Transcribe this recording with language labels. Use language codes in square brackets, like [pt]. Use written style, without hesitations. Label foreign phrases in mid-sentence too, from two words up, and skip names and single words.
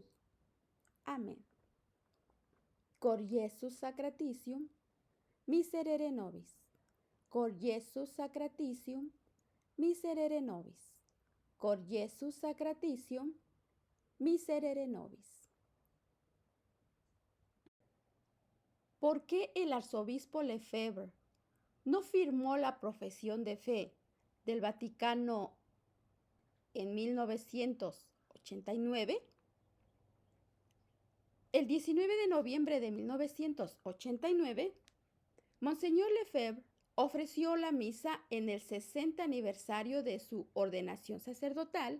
[es] Amén. [la] Cor Iesus sacratitium, miserere nobis. Cor Iesus sacratitium, miserere nobis. Cor Iesus sacratitium, miserere nobis. [es] ¿Por qué el arzobispo Lefebvre no firmó la profesión de fe del Vaticano en 1989? El 19 de noviembre de 1989, Monseñor Lefebvre ofreció la misa en el 60 aniversario de su ordenación sacerdotal.